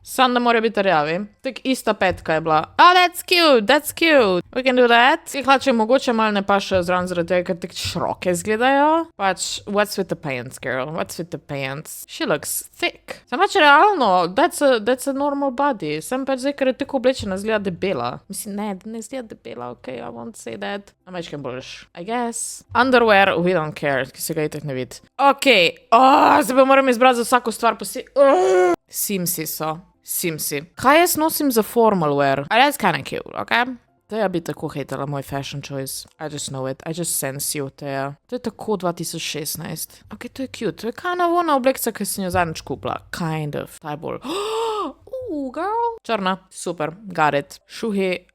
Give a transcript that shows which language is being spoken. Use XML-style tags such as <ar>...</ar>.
<sl>Sam ne more biti rjavi. Tak ista petka je bila.</sl> <en>Oh, that's cute. We can do that.</en> <sl>Ti hlače mogoče malo ne pašajo zraven zaradi tega, ker tak široke izgledajo.</sl> <en>Pač, what's with the pants, girl? What's with the pants? She looks thick.</en> <sl>Sam pač realno,</sl> <en>that's a normal body.</en> <sl>Sam pač zdaj, ker je tako oblečena, zgleda debela. Mislim, ne zgleda debela,</sl> <en>okay, I won't say that.</en> <sl>A mečkem boljš,</sl> <en>I guess.</en> <sl>Underwear,</sl> <en>we don't care,</en> <sl>ki se ga itak ne vidi. Okay, zdaj pa moram izbrati za vsako stvar posebej. Simsi so. Kaj jaz nosim za formal wear?</sl> <en>That's kinda cute, okay?</en> <sl>Teja bi tako hejtala moj fashion choice.</sl> <en>I just know it. I just sense you, Teja.</en> <sl>To je tako 2016. Ok, to je cute. To je kind of ona oblekca, ki sem jo zadnjič kupila. Kind of. Ta je bolj. Girl. Črna. Super.</sl> <en>Got it.</en> <sl>Šuhi.</sl>